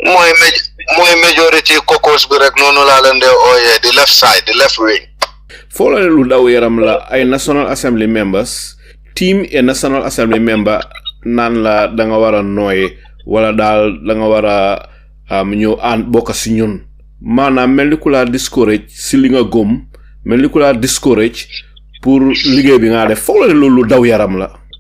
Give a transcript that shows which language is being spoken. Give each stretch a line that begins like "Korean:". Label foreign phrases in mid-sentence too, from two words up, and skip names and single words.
Wolof: mooy
English: majority caucus
Wolof: bi rek noonu laa leen dee ooyee
English: the left side the left wing.
Wolof: foo la ne lu daw yaram la ay National Assembly members team a National Assembly member naan la da nga war a nooy wala daal da nga war a ñëw bokk si ñun. maanaam mel ni ku laa discourage si li nga gëm mel ni ku laa discourage pour liggéey bi nga def foog la ne loolu daw yaram la.